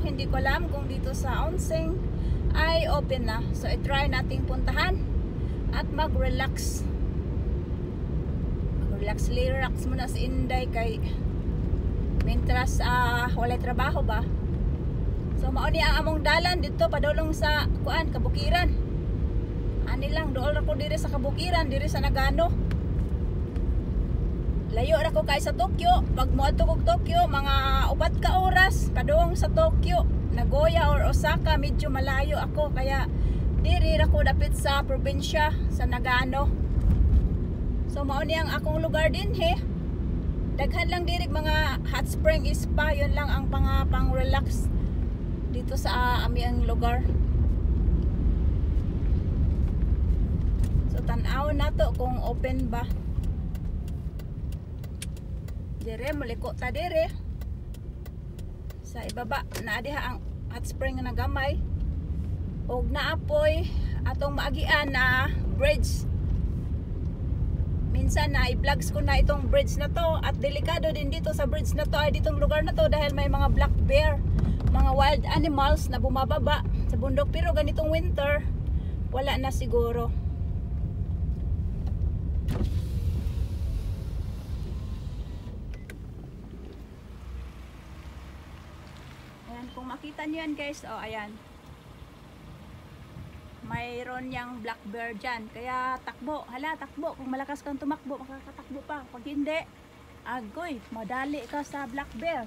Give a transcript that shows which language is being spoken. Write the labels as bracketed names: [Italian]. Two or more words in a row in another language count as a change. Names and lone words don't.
[Filipino] Hindi ko alam kung dito sa Onsen ay open na. So i-try nating puntahan at mag-relax. [Cebuano] Mag-relax muna si Inday kay mentras walay trabaho ba. So mauni ang among dalan dito padulong sa kuan Kabukiran. Ani lang, dool ako diri sa Kabukiran, diri sa Nagano. Layo ra ko kay sa Tokyo. Pag moadto kog Tokyo, mga 4 ka oras padung sa Tokyo. Nagoya or Osaka, medyo malayo ako kaya diri ra ko dapit sa probinsya sa Nagano. So mao ni ang akong lugar din he. Daghan lang diri mga [English] hot spring spa, [Filipino] yun lang ang pang relax dito sa aming lugar. [Cebuano] Tanaw na to kung open ba. Dire muliko ta dire. Sa ibaba na diha ang [English] hot spring [Cebuano] na gamay. Og naapoy atong maagian na bridge. [Filipino] Minsan na i-vlogs ko na itong bridge na to at delikado din dito sa bridge na to ay ditong lugar na to dahil may mga [English] black bear, [Filipino] mga [English] wild animals [Filipino] na bumababa sa bundok, pero ganitong winter wala na siguro. Ayan, kung makita nyo yan guys, oh ayan, mayroon yang [English] black bear [Filipino] dyan, kaya takbo, hala takbo, kung malakas kang tumakbo makakatakbo pa, pag hindi agoy, madali ka sa [English] black bear.